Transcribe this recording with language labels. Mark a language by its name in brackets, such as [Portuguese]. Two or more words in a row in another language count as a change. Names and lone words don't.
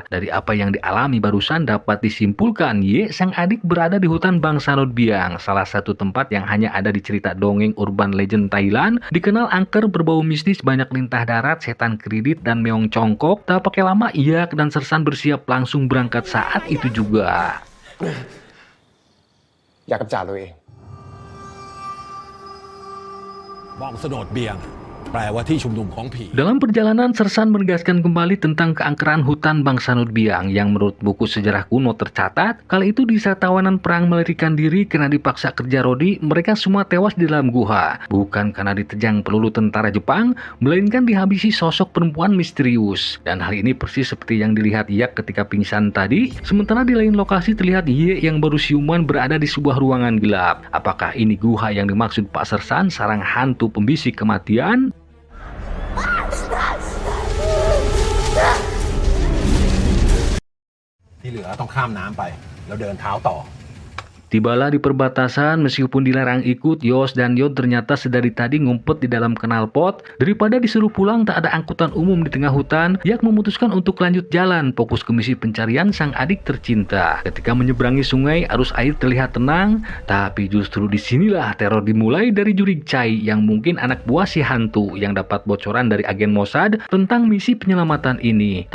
[Indonesian] Dari apa yang dialami barusan dapat disimpulkan, Ye sang adik berada di hutan bangsa Nodbiang, salah satu tempat yang hanya ada di cerita dongeng [English] urban legend [Indonesian] Thailand, dikenal angker, berbau mistis, banyak lintah darat, setan kredit, dan meong congkok. Tak pakai lama, Yak dan Sersan bersiap langsung berangkat saat itu juga. [Thai] อยากกำจัดตัวเอง มองสโนดเบียง แปลว่าที่ชุมนุมของผี [Indonesian] Dalam perjalanan, Sersan menegaskan kembali tentang keangkeran hutan bangsa Nodbiang yang menurut buku sejarah kuno tercatat, kala itu di saat tawanan perang melarikan diri karena dipaksa kerja rodi, mereka semua tewas di dalam guha. Bukan karena ditejang peluru tentara Jepang, melainkan dihabisi sosok perempuan misterius. Dan hal ini persis seperti yang dilihat Yak ketika pingsan tadi, sementara di lain lokasi terlihat Ye yang baru siuman berada di sebuah ruangan gelap. Apakah ini guha yang dimaksud Pak Sersan, sarang hantu pembisik kematian? [Thai] ที่เหลือต้องข้ามน้ำไป แล้วเดินเท้าต่อ [Indonesian] Tibalah di perbatasan, meskipun dilarang ikut, Yos dan Yon ternyata sedari tadi ngumpet di dalam knalpot. Daripada disuruh pulang tak ada angkutan umum di tengah hutan, Yak memutuskan untuk lanjut jalan, fokus ke misi pencarian sang adik tercinta. Ketika menyeberangi sungai, arus air terlihat tenang, tapi justru disinilah teror dimulai dari Jurig Chai yang mungkin anak buah si hantu yang dapat bocoran dari agen Mossad tentang misi penyelamatan ini.